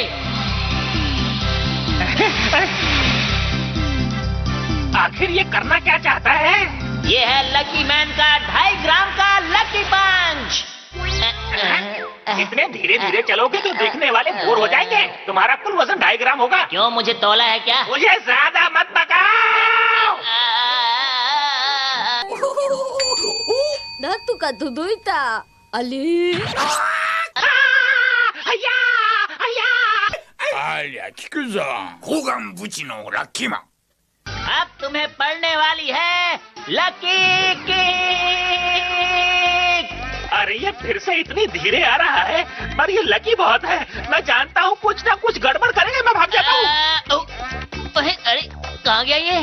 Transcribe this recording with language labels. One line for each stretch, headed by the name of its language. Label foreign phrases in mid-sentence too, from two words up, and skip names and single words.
Hindi: आखिर ये करना क्या चाहता है? ये है लकी मैन का 2.5 ग्राम का लकी पंच। इतने धीरे धीरे चलोगे तो देखने वाले बोर हो जाएंगे। तुम्हारा कुल वजन 2.5 ग्राम होगा। क्यों, मुझे तौला है क्या? मुझे ज्यादा मत पकाओ।
Japanese: なんとか届いた。あれ？ありゃ聞くぞ。ホガンブチのラッキーマン。
Hindi: अब तुम्हें पड़ने वाली है लकी किक। अरे ये फिर से इतनी धीरे आ रहा है, पर ये लकी बहुत है। मैं जानता हूँ कुछ ना कुछ गड़बड़ करेंगे। मैं भाग जाता हूँ। अरे कहाँ गया ये?